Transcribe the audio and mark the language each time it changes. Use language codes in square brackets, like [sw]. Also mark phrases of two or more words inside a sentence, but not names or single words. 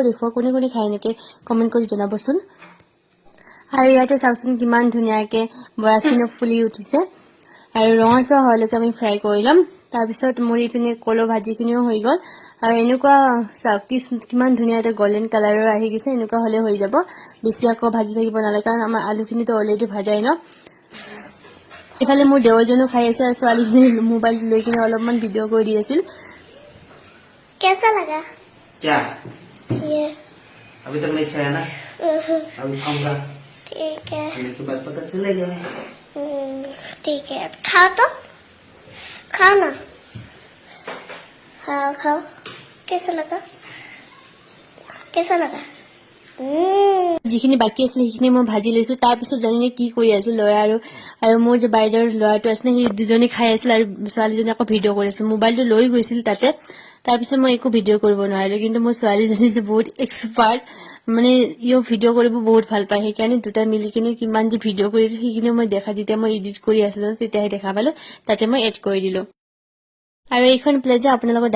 [as] দেখুৱা কোনে কোনে খাই এনেকৈ কমেণ্ট কৰি জনাবচোন আৰু ইয়াতে চাওকচোন কিমান ধুনীয়াকৈ বৰাখিনি ফুলি উঠিছে আৰু ৰঙচুৱা হোৱালৈকে আমি ফ্ৰাই কৰি ল'ম তাৰপিছত মোৰ ইপিনে কলৰ ভাজিখিনিও হৈ গ'ল আৰু এনেকুৱা চাওক কিমান ধুনীয়া এটা [en] golden colourৰ [as] আহি গৈছে এনেকুৱা হ'লে হৈ যাব বেছি আকৌ ভাজি থাকিব নালাগে কাৰণ আমাৰ আলুখিনিতো অলৰেডি ভাজাই ন ইফালে মোৰ দেৱৰজনো খাই আছে আৰু ছোৱালীজনী মোবাইল লৈ কিনে অলপমান ভিডিঅ' কৰি দি আছিল [hi] कैसा लगा क्या ये अभी तक नहीं खाया ना अभी खाऊंगा ठीक है खाने के बाद पता चलेगा ठीक है खाओ तो खाओ ना हाँ खाओ कैसा लगा [as] যিখিনি বাকি আছিল সেইখিনি মই ভাজি লৈছো তাৰপিছত জানিনে কি কৰি আছিল ল'ৰা আৰু মোৰ যে বাইদেউৰ ল'ৰাটো আছিল সেই দুজনে খাই আছিল আৰু ছোৱালীজনী আকৌ ভিডিঅ' কৰি আছিল মোবাইলটো লৈ গৈছিল তাতে তাৰপিছত মই একো ভিডিঅ' কৰিব নোৱাৰিলো কিন্তু মোৰ ছোৱালীজনী যে বহুত এক্সপাৰ্ট মানে ইও ভিডিঅ' কৰিব বহুত ভাল পায় সেইকাৰণে দুটা মিলি কিনে কিমান যে ভিডিঅ' কৰিছে সেইখিনি মই দেখা যেতিয়া মই এডিট কৰি আছিলো তেতিয়াহে দেখা পালো তাতে মই এড কৰি দিলো আৰু এইখন প্লেট যে আপোনালোকৰ